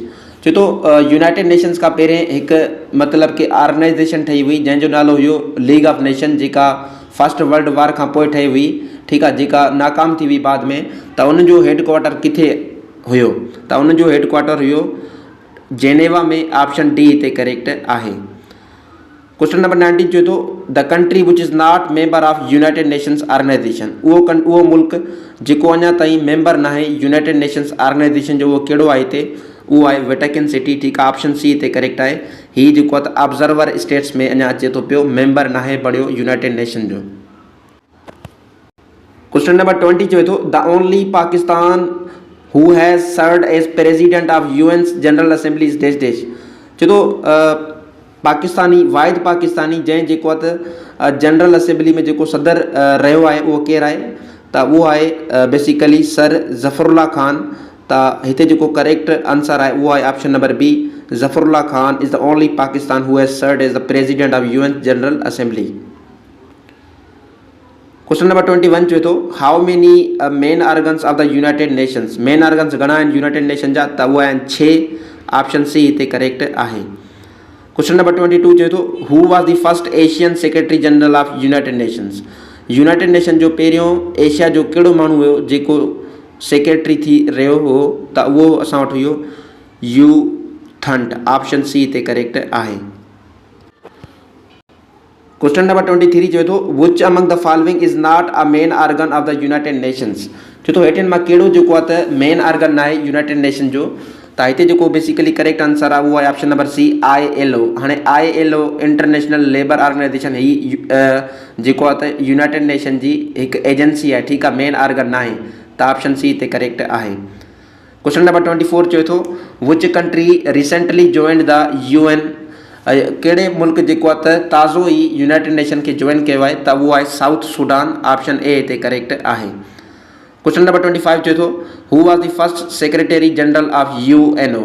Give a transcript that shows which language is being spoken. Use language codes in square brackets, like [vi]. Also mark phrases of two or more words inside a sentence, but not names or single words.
[sd] चए थो यूनाइटेड नेशंस खां पहिरें हिकु मतिलबु कि ऑर्गेनाइज़ेशन ठही हुई जंहिंजो नालो हुयो लीग ऑफ नेशन, जेका फर्स्ट वर्ल्ड वार खां पोइ ठही हुई, ठीकु आहे, जेका नाकाम थी हुई बाद में। त उनजो हेडक्वार्टर किथे हुयो त उनजो हेडक्वार्टर हुयो जेनेवा में। [en] option D [sd] हिते करेक्ट आहे। [en] Question number 19 [sd] चए थो [en] the country which is not member of United Nations Organization. [sd] उहो मुल्क जेको अञा ताईं मेंबर न आहे यूनाइटेड नेशंस ऑर्गेनाइज़ेशन जो, उहो कहिड़ो आहे हिते वो आहे वेटिकन सिटी। [ur] ٹھیک ہے, [en] option C [sd] हिते करेक्ट आहे। ही जेको आहे [en] observer states [sd] में अञा अचे थो पियो, मेंबर नाहे बणियो यूनाइटेड नेशन जो। [en] Question number 20 [sd] चवे थो [en] the only Pakistan who has served as president of UN General Assembly is dash dash. [sd] चए थो पाकिस्तानी वाहिद पाकिस्तानी जंहिं जेको आहे त जनरल असेंबली में जेको सदर रहियो आहे उहो केरु आहे, त उहो आहे बेसिकली सर ज़फ़रुल्लाह खान। त हिते जेको [en] correct answer [sd] आहे उहो आहे [en] option number B, Zafrullah Khan is the only Pakistan who has served as the president of UN General Assembly. Question number 21 [sd] चवे थो [en] how many main organs of the United Nations. main organs [sd] घणा आहिनि यूनाइटेड नेशन जा, त उहे आहिनि 6। [en] option C [sd] हिते करेक्ट आहे। [en] Question number 22 [sd] चवे थो [en] who was the first Asian Secretary General of United Nations. [sd] यूनाइटेड नेशन जो पहिरियों एशिया जो कहिड़ो माण्हू हुयो जेको सेक्रेटरी थी रहियो हो, त उहो असां वटि हुयो यू थंट। [en] option C [sd] हिते करेक्ट आहे। [en] Question number 23 [sd] चवे थो [en] which among the following is not a main organ of the United Nations. [sd] चए थो हेठिन मां कहिड़ो जेको आहे त [en] main organ [sd] न आहे यूनाइटेड नेशन जो, त हिते जेको बेसिकली [en] correct answer [sd] आहे उहो आहे [en] option number C [sd] ILO। हाणे ILO इंटरनेशनल लेबर ऑर्गेनाइजेशन ही जेको आहे त यूनाइटेड नेशन जी हिकु एजेंसी आहे। ठीकु आहे, [en] main organ [sd] न आहे, त [en] option C [sd] हिते करेक्ट आहे। [en] Question number 24 [sd] चवे थो [en] which country recently joined the UN. [sd] कहिड़े मुल्क जेको आहे त ताज़ो ई यूनाइटेड नेशन खे जॉइन कयो आहे, त उहो आहे साउथ सूडान। [en] option A [sd] हिते करेक्ट आहे। [en] Question number 25 [sd] चवे थो [en] who was the first Secretary General of UNO.